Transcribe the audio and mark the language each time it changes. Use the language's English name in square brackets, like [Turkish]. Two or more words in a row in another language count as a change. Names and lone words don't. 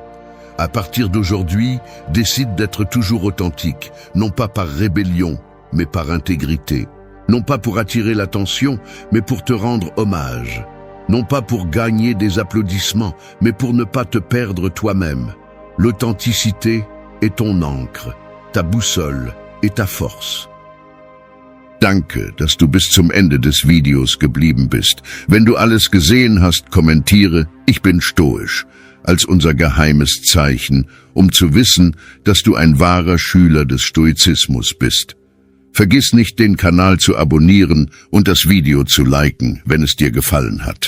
[French] À partir d'aujourd'hui, décide d'être toujours authentique, non pas par rébellion, mais par intégrité. Non pas pour attirer l'attention, mais pour te rendre hommage. Non pas pour gagner des applaudissements, mais pour ne pas te perdre toi-même. L'authenticité est ton encre. ta boussole et ta force. [German] Danke, dass du bis zum Ende des Videos geblieben bist. Wenn du alles gesehen hast, kommentiere, ich bin stoisch, als unser geheimes Zeichen, um zu wissen, dass du ein wahrer Schüler des Stoizismus bist. Vergiss nicht, den Kanal zu abonnieren und das Video zu liken, wenn es dir gefallen hat.